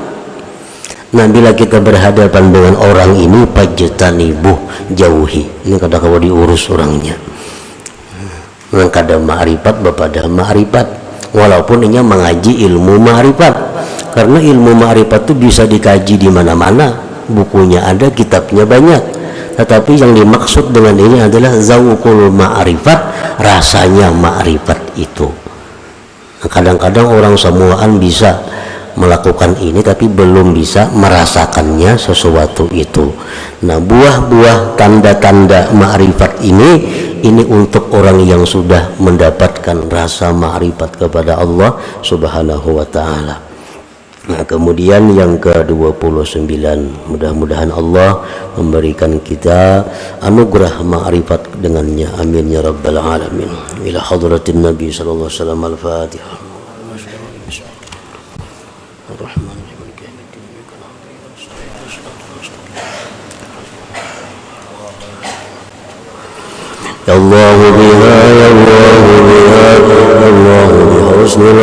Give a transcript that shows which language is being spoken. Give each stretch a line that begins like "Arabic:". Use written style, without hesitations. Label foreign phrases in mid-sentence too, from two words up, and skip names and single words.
Banjar: Nah, bila kita berhadapan dengan orang ini, fajtanibuh, jauhi. Ini kada kau diurus orangnya. Yang kada ma'rifat bapada ma'rifat, walaupun inya mengaji ilmu ma'rifat, karena ilmu ma'rifat itu bisa dikaji di mana-mana, bukunya ada, kitabnya banyak.
Indonesian: Tetapi yang dimaksud dengan ini adalah
Arabic: ذوق المعرفة,
Indonesian: rasanya ma'rifat itu. Nah, kadang-kadang orang semuaan bisa melakukan ini tapi belum bisa merasakannya sesuatu itu. Nah, buah-buah tanda-tanda ma'rifat ini untuk orang yang sudah mendapatkan rasa ma'rifat kepada
Arabic: الله سبحانه وتعالى.
Indonesian: Nah, kemudian yang ke-29, mudah-mudahan Allah memberikan kita anugerah ma'rifat dengannya,
Arabic: آمين يا رب العالمين. إلى حضرة النبي صلى الله عليه وسلم. Al-Fatihah. يا الله بها، يا الله بها، يا الله بحسن